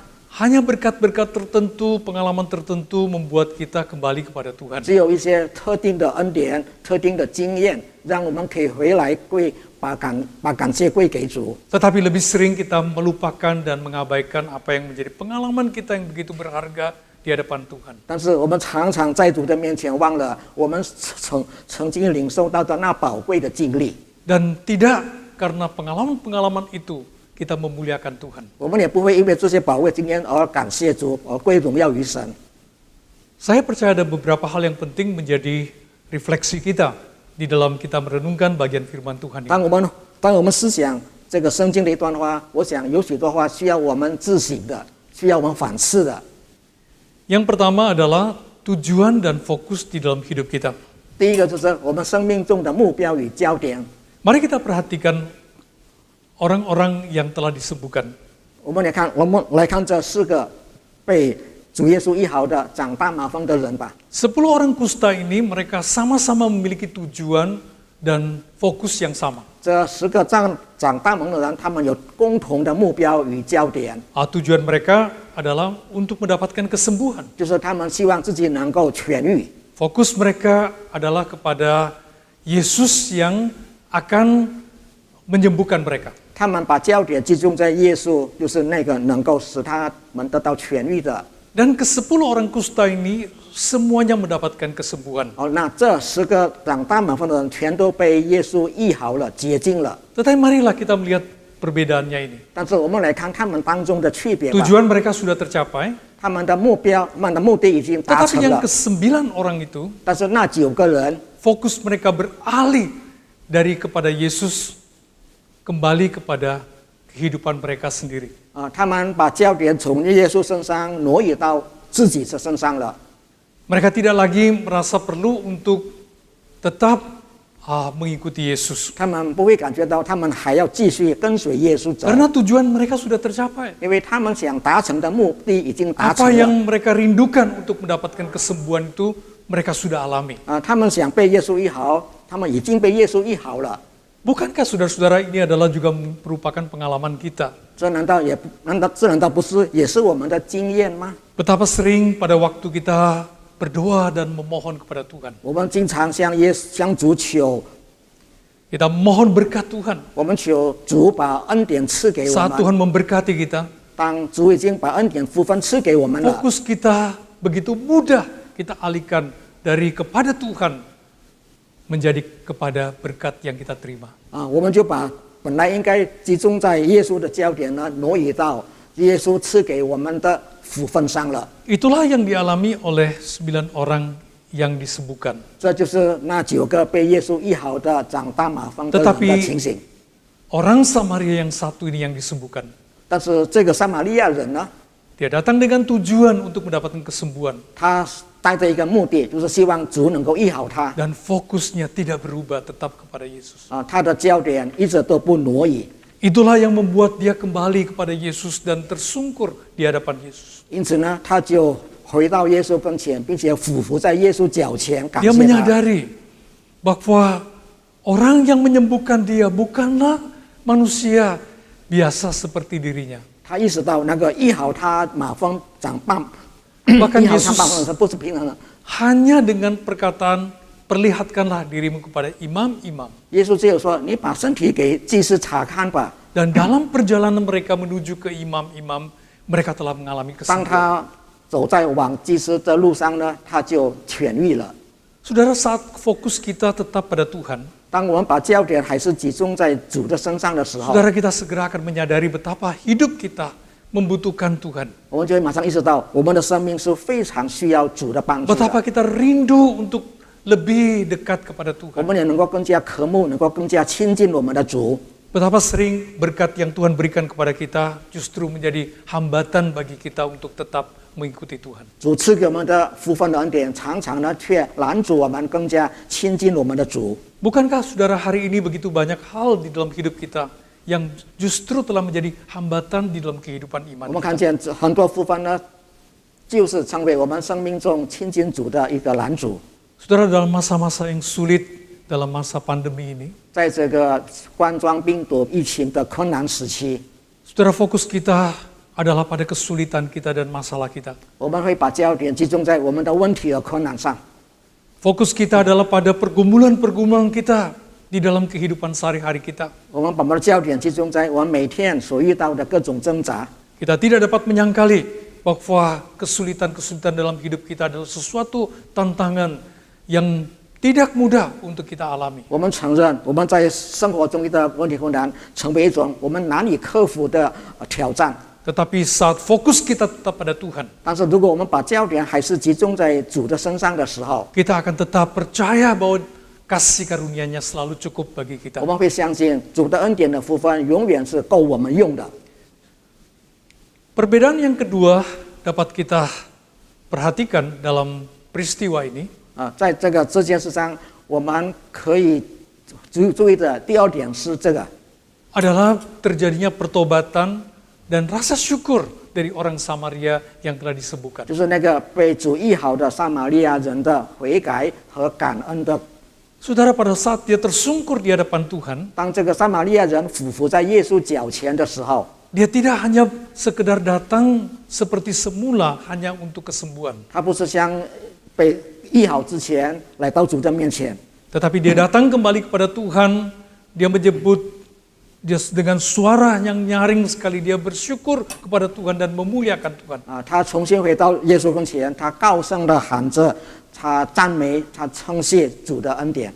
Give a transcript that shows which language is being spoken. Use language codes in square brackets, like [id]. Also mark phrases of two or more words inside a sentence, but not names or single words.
[id] Hanya berkat-berkat tertentu, pengalaman tertentu membuat kita kembali kepada Tuhan. [zh] 只有一些特定的恩典、特定的经验，让我们可以回来把感谢归给主。 [id] Tetapi lebih sering kita melupakan dan mengabaikan apa yang menjadi pengalaman kita yang begitu berharga di hadapan Tuhan. [zh] 但是我们常常在主的面前忘了我们曾经领受到的那宝贵的经历。 [id] Dan tidak karena pengalaman-pengalaman itu kita memuliakan Tuhan. [zh] 我们也不会因为这些宝贵经验而感谢主，而归荣耀于神。 [id] Saya percaya ada beberapa hal yang penting menjadi refleksi kita di dalam kita merenungkan bagian firman Tuhan ini. [zh] 当我们思想这个圣经的一段话，我想有许多话需要我们自省的，需要我们反思的。 [id] Yang pertama adalah tujuan dan fokus di dalam hidup kita. [zh] 第一个就是我们生命中的目标与焦点。 [id] Mari kita perhatikan orang-orang yang telah disembuhkan. [zh] 我们来看这4个被主耶稣医好的长大麻风的人吧。 [id] 10 orang kusta ini mereka sama-sama memiliki tujuan dan fokus yang sama. [zh] 这10个长大麻风的人，他们有共同的目标与焦点， [id] Tujuan mereka adalah untuk mendapatkan kesembuhan. [zh] 就是他们希望自己能够痊愈。 [id] Fokus mereka adalah kepada Yesus yang akan menyembuhkan mereka. [zh] 他们把焦点集中在耶稣，就是那个能够使他们得到痊愈的。 [id] Dan ke-10 orang kusta ini semuanya mendapatkan kesembuhan. [zh] 那这10个长大麻风的人全都被耶稣医好了，洁净了。 [id] Tetapi marilah kita melihat perbedaannya ini. [zh] 但是我们来看他们当中的区别吧。 [id] Tujuan mereka sudah tercapai, [zh] 他们的目标、他们的目的已经达 [id] tetapi [zh] 成 [id] yang [zh] 了， [id] ke-9 orang itu [zh] 但是那9个人， [id] fokus mereka beralih dari kepada Yesus kembali kepada kehidupan mereka sendiri. [zh] 他们把焦点从耶稣身上挪移到自己的身上了。 [id] Mereka tidak lagi merasa perlu untuk tetap mengikuti Yesus. [zh] 他们不会感觉到他们还要继续跟随耶稣走， [id] Karena tujuan mereka sudah tercapai. [zh] 因为他们想达成的目的已经达 [id] Apa [zh] 成 [id] yang [zh] 了。 [id] mereka rindukan untuk mendapatkan kesembuhan itu mereka sudah alami. [zh] 他们想被耶稣医好，他们已经被耶稣医好了。 [id] Bukankah saudara-saudara ini adalah juga merupakan pengalaman kita? [zh] 这难道不是也是我们的经验吗？ [id] Betapa sering pada waktu kita berdoa dan memohon kepada Tuhan. [zh] 我们经常向主求， [id] Kita mohon berkat Tuhan. [zh] 我们求主把恩典赐给我 [id] Saat [zh] 们。 [id] Tuhan memberkati kita, [zh] 当主已经把恩典福分赐给我们了， [id] fokus kita begitu mudah kita alihkan dari kepada Tuhan menjadi kepada berkat yang kita terima. [zh] 我们就把本来应该集中在耶稣的焦点呢，挪移到耶稣赐给我们的福分上了。 [id] Itulah yang dialami oleh 9 orang yang disembuhkan. [zh] 这就是那9个被耶稣医好的长大麻风的人的情形。 [id] Orang Samaria yang satu ini yang disembuhkan. [zh] 但是这个撒玛利亚人呢， [id] Dia datang dengan tujuan untuk mendapatkan kesembuhan. [zh] 他带着一个目的，就是希望主能够医好他。 [id] Dan fokusnya tidak berubah, tetap kepada Yesus. [zh] 他的焦点一直都不挪移。 [id] Itulah yang membuat dia kembali kepada Yesus dan tersungkur di hadapan Yesus. [zh] 因此呢，他就回到耶稣跟前，并且俯伏在耶稣脚前，感 [id] Dia [zh] 谢他。 [id] menyadari bahwa orang yang menyembuhkan dia bukanlah manusia biasa seperti dirinya. [zh] 他意识到那个医好他麻风长棒， [id] Bahkan [zh] 医好他 [id] Yesus [zh] 麻风的人不是平常人。 [id] hanya dengan perkataan perlihatkanlah dirimu kepada imam-imam. [zh] 耶稣只有说：“你把身体给祭司查看吧。 [id] Dan dalam perjalanan mereka menuju ke imam-imam, mereka telah mengalami ” [zh] 当 [id] kesembuhan. [zh] 他走在往祭司的路上呢，他就痊愈了。 [id] Saudara, saat fokus kita tetap pada Tuhan, [zh] 当我们把焦点还是集中在主的身上的时候， [id] saudara kita segera akan menyadari betapa hidup kita membutuhkan Tuhan. [zh] 我们就会马上意识到，我们的生命是非常需要主的帮助的。 [id] Betapa kita rindu untuk lebih dekat kepada [zh] 我 [id] Tuhan. [zh] 们也能够更加渴慕，能够更加亲近我们的主。 [id] Betapa sering berkat yang Tuhan berikan kepada kita justru menjadi hambatan bagi kita untuk tetap mengikuti Tuhan. [zh] 主赐给我们的福分的恩典，常常呢却拦阻我们更加亲近我们的主。 [id] Bukankah saudara hari ini begitu banyak hal di dalam hidup kita yang justru telah menjadi hambatan di dalam kehidupan [zh] 我 [id] iman [zh] 们看 [id] kita? [zh] 见很多福分呢，就是成为我们生命中亲近主的一个拦阻。 [id] Saudara, dalam masa-masa yang sulit, dalam masa pandemi ini, [zh] 在这个冠状病毒疫情的困难时期， [id] saudara, fokus kita adalah pada kesulitan kita dan masalah kita. [zh] 我们会把焦点集中在我们的问题和困难上。 [id] Fokus kita adalah pada pergumulan-pergumulan kita di dalam kehidupan sehari-hari kita. [zh] 我们把我们的焦点集中在我们每天所遇到的各种挣扎。 [id] Kita tidak dapat menyangkali bahwa kesulitan-kesulitan dalam hidup kita adalah sesuatu tantangan yang tidak mudah untuk kita alami. [zh] 我们承认我们在生活中遇到问题困难，成为一种我们难以克服的挑战。 [id] Tetapi saat fokus kita tetap pada Tuhan, [zh] 但是如果我们把焦点还是集中在主的身上的时候， [id] kita akan tetap percaya bahwa kasih karunia-Nya selalu cukup bagi kita. [zh] 我们会相信主的恩典的福分永远是够我们用的。 [id] Perbedaan yang kedua dapat kita perhatikan dalam peristiwa ini [zh] 在这件事上，我们可以注意的第二点是这个， [id] adalah terjadinya pertobatan dan rasa syukur dari orang Samaria yang telah disembuhkan. [zh] 就是那个被主医好的撒玛利亚人的悔改和感恩的。 [id] Saudara, pada saat dia tersungkur di hadapan Tuhan, [zh] 当这个撒玛利亚人俯伏在耶稣脚前的时候， [id] dia tidak hanya sekedar datang seperti semula hanya untuk kesembuhan. [zh] 他不是像被医好之前来到主的面前， [id] Tetapi dia datang kembali kepada Tuhan, dia menyebut, dia dengan suara yang nyaring sekali, dia bersyukur kepada Tuhan dan memuliakan Tuhan. [zh] 他重新回到耶稣跟前，他高声的喊着，他赞美，他称谢主的恩典。